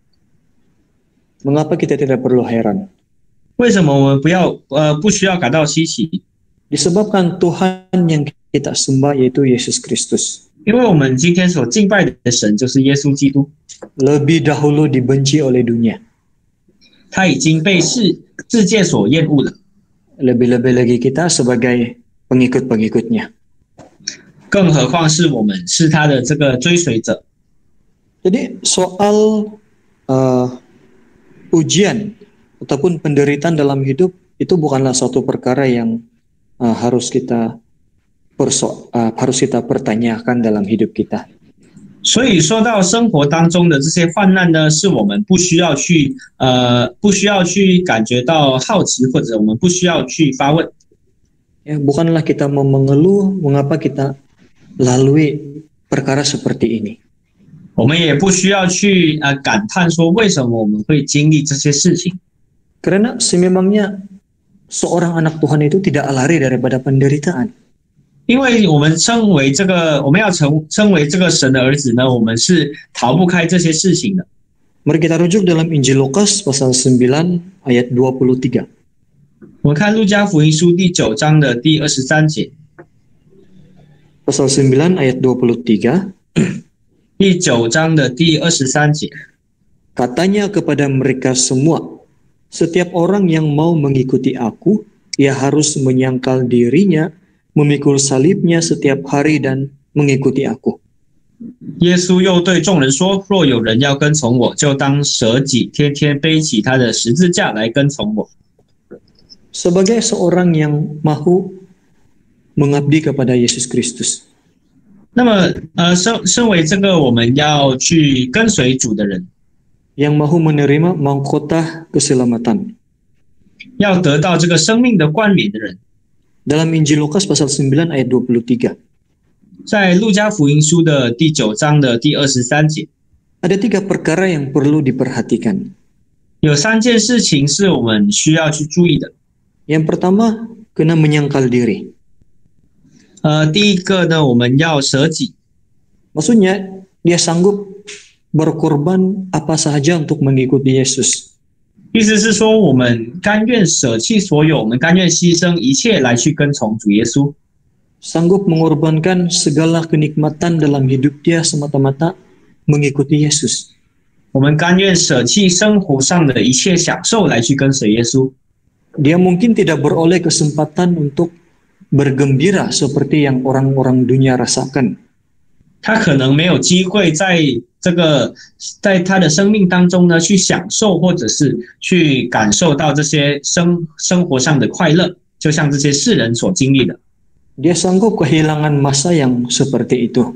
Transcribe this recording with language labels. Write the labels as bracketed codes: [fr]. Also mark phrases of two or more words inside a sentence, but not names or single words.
[ms] Mengapa kita tidak perlu heran? [zh] 为什么我们不需要感到稀奇？ [ms] Disebabkan Tuhan yang kita sembah yaitu Yesus Kristus. [zh] 因为我们今天所敬拜的神就是耶稣基督， [ms] lebih dahulu dibenci oleh dunia. [zh] 他已经被世界所厌恶了， [ms] Lebih-lebih lagi kita sebagai pengikut-pengikutnya. [zh] 更何况是我们是他的这个追随者。 [ms] Jadi soal ujian ataupun penderitaan dalam hidup itu bukanlah suatu perkara yang harus kita pertanyakan dalam hidup kita. [zh] 所以说到生活当中的这些患难呢，是我们不需要去感觉到好奇，或者我们不需要去发问。 [ms] Ya, bukanlah kita mau mengeluh mengapa kita lalui perkara seperti ini. [zh] 我们也不需要去感叹说为什么我们会经历这些事情。 [ms] Karena sememangnya seorang anak Tuhan itu tidak lari daripada penderitaan. [zh] 因为我们称为这个神的儿子呢，我们是逃不开这些事情的。 [ms] Mari kita rujuk dalam Injil Lukas pasal 9 ayat 23. [zh] 我们看路加福音书第9章的第23节。 [ms] Pasal 9 ayat 23. [zh] 第9章的第23节。 [ms] Katanya kepada mereka semua, setiap orang yang mau mengikuti aku, ia harus menyangkal dirinya, memikul salibnya setiap hari dan mengikuti aku. [zh] 耶稣又对众人说：“若有人要跟从我，就当舍己，天天背起他的十字架来跟从我。” [ms] Sebagai seorang yang mahu mengabdi kepada Yesus Kristus. [zh] 那么，身为这个我们要去跟随主的人， [ms] yang mahu menerima mahkota keselamatan. [zh] 要得到这个生命的冠冕的人， [ms] Dalam Injil Lukas pasal 9 ayat 23. [zh] 在路加福音书的第9章的第23节， [ms] Ada 3 perkara yang perlu diperhatikan. [zh] 有3件事情是我们需要去注意的。 [ms] Yang pertama, kena menyangkal diri. [zh] 第一个呢，我们要舍己， [ms] Maksudnya, dia sanggup berkorban apa saja untuk mengikuti Yesus. [zh] 意思是说我们甘愿舍弃所有，我们甘愿牺牲一切来去跟从主耶稣。 [ms] Sanggup mengorbankan segala kenikmatan dalam hidup dia semata-mata mengikuti Yesus. [zh] 我们甘愿舍弃生活上的一切享受来去跟随耶稣。 [ms] Dia mungkin tidak beroleh kesempatan untuk bergembira seperti yang orang-orang dunia rasakan. [zh] 他可能没有机会在他的生命当中呢去享受，或者是去感受到这些生活上的快乐，就像这些世人所经历的。 [ms] Dia sanggup kehilangan masa yang seperti itu.